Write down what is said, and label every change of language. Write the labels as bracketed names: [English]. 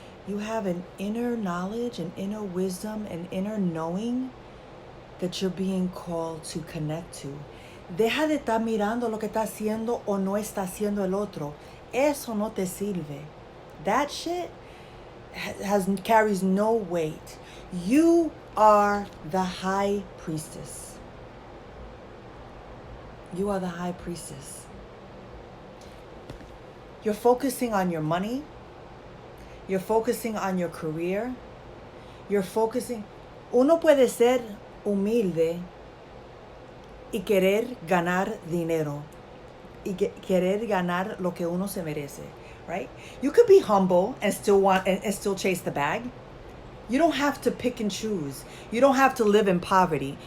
[English] You have an inner knowledge, an inner wisdom, an inner knowing that you're being called to connect to. [Spanish] Deja de estar mirando lo que está haciendo o no está haciendo el otro. Eso no te sirve. [English] That shit carries no weight. You are the High Priestess. You are the High Priestess. You're focusing on your money. You're focusing on your career. You're focusing... [Spanish] Uno puede ser humilde y querer ganar dinero. Y querer ganar lo que uno se merece. Right? [English] You could be humble and still chase the bag. You don't have to pick and choose. You don't have to live in poverty.